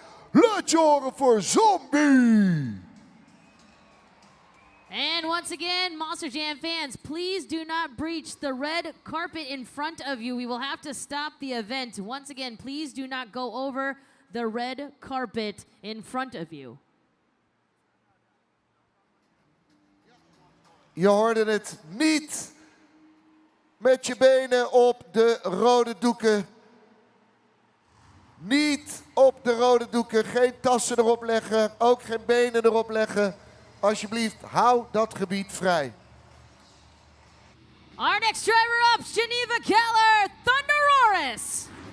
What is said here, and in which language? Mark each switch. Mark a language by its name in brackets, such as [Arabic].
[Dutch] Laat je horen voor Zombie! [English] And once again, Monster Jam fans, please do not breach the red carpet in front of you. We will have to stop the event. Once again, please do not go over the red carpet in front of you. [Dutch] Je hoorde het niet met je benen op de rode doeken. Niet op de rode doeken. Geen tassen erop leggen. Ook geen benen erop leggen. Alsjeblieft, hou dat gebied vrij. [English] Our next driver up, Geneva Keller, Thunderoris.